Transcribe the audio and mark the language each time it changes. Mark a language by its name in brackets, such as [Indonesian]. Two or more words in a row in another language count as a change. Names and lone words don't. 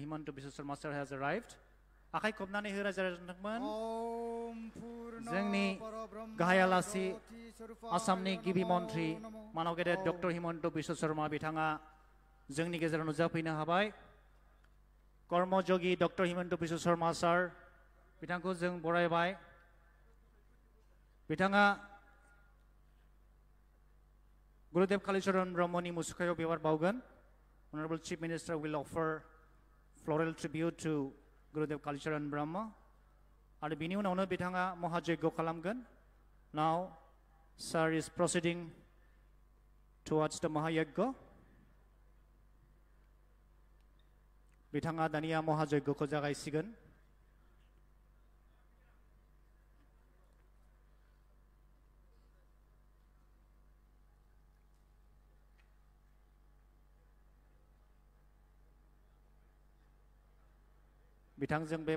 [English] Himanta Biswa Sharma sir has arrived. [Bodo] आखाइ खबनानै हो रायजो राजाफोर जोंनि गाहाय आलासि आसामनि गिबि मन्त्रि मानव गेदेर डक्टर हिमन्त बिश्व शर्मा बिथाङा जोंनि गेजेराव नुजाफैनो हाबाय कर्मयोगी डक्टर हिमन्त बिश्व शर्मा सार बिथांखौ जों बरायबाय बिथाङा Gurudev Kaलीचरण Brahmani मुसुखायाव बिबार बावगोन [English] Honorable Chief Minister will offer floral tribute to Gurudev Kaलीचरण Brahma [Bodo] आरो बिनि उनावनो बिथाङा महायज्ञ खालामगोन [English] Now sir is proceeding towards the Mahayagya [Bodo] बिथाङा दानिया महायज्ञखौ जागायसिगोन बिथांजों बे